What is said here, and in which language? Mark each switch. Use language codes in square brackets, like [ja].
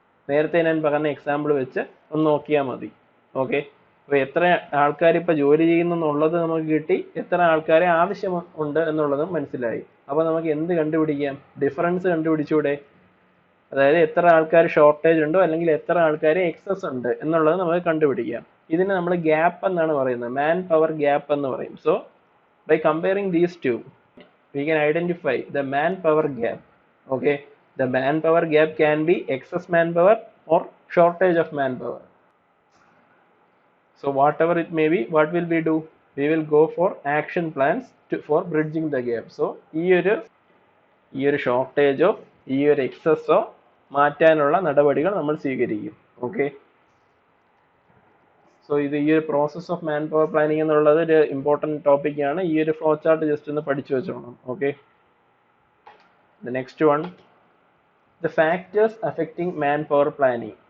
[ml] നേരത്തെ ഞാൻ പറഞ്ഞ എക്സാമ്പിൾ വെച്ച് ഒന്ന് നോക്കിയാൽ മതി. ഓക്കെ, അപ്പോൾ എത്ര ആൾക്കാർ ഇപ്പോൾ ജോലി ചെയ്യുന്നു എന്നുള്ളത് നമുക്ക് കിട്ടി, എത്ര ആൾക്കാരെ ആവശ്യമുണ്ട് എന്നുള്ളതും മനസ്സിലായി. അപ്പോൾ നമുക്ക് എന്ത് കണ്ടുപിടിക്കാം? ഡിഫറൻസ് കണ്ടുപിടിച്ചൂടെ? അതായത് എത്ര ആൾക്കാർ ഷോർട്ടേജ് ഉണ്ടോ അല്ലെങ്കിൽ എത്ര ആൾക്കാർ എക്സസ് ഉണ്ട് എന്നുള്ളത് നമുക്ക് കണ്ടുപിടിക്കാം. ഇതിന് നമ്മൾ ഗ്യാപ്പ് എന്നാണ് പറയുന്നത്, മാൻ പവർ ഗ്യാപ്പ് എന്ന് പറയും. [en] So by comparing these two we can identify the manpower gap. Okay, the manpower gap can be excess manpower or shortage of manpower. So whatever it may be, what will we do? We will go for action plans for bridging the gap. [ml] So ഈ ഒരു ഷോർട്ടേജോ ഈ ഒരു എക്സസോ മാറ്റാനുള്ള നടപടികൾ നമ്മൾ സ്വീകരിക്കും. Okay, so ഇത് ഈ ഒരു process of man power planning എന്നുള്ളത് ഒരു ഇമ്പോർട്ടൻറ്റ് ടോപ്പിക്കാണ്. ഈ ഒരു ഫ്ലോ ചാർട്ട് ജസ്റ്റ് ഒന്ന് പഠിച്ചു വെച്ചോണം. [en] Okay, the next one, the factors affecting manpower planning.